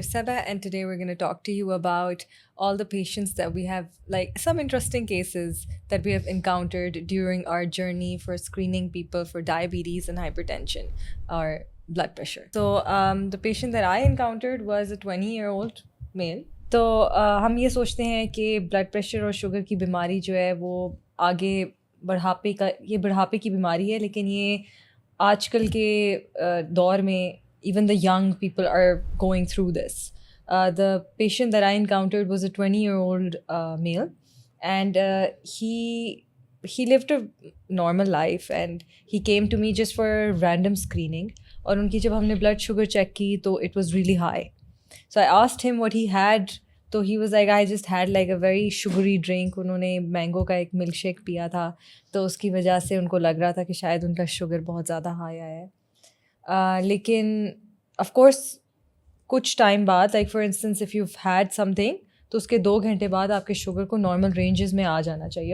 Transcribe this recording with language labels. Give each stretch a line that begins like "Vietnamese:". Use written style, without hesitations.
English: Seba, and today we're going to talk to you about all the patients that we have, like some interesting cases that we have encountered during our journey for screening people for diabetes and hypertension or blood pressure. So, the patient that I encountered was a 20-year-old male.
Urdu: تو ہم یہ سوچتے ہیں کہ blood pressure اور sugar کی بیماری جو ہے وہ آگے بڑھاپے کی بیماری ہے، لیکن یہ آج کل کے دور میں
English: even the young people are going through this. The patient that I encountered was a 20-year-old male, and he lived a normal life, and he came to me just for random screening.
Urdu: اور ان کی جب ہم نے blood sugar check کی تو
English: it was really high. So I asked him what he had. تو he was like, I just had like a very sugary drink.
Urdu: انہوں نے مینگو کا ایک ملک شیک پیا تھا، تو اس کی وجہ سے ان کو لگ رہا تھا کہ شاید ان کا شوگر بہت زیادہ ہائی آیا ہے. لیکن آف کورس کچھ ٹائم بعد،
English: like for instance if you had something,
Urdu: تو اس کے 2 گھنٹے بعد آپ کے شوگر کو نارمل رینجز میں آ جانا چاہیے.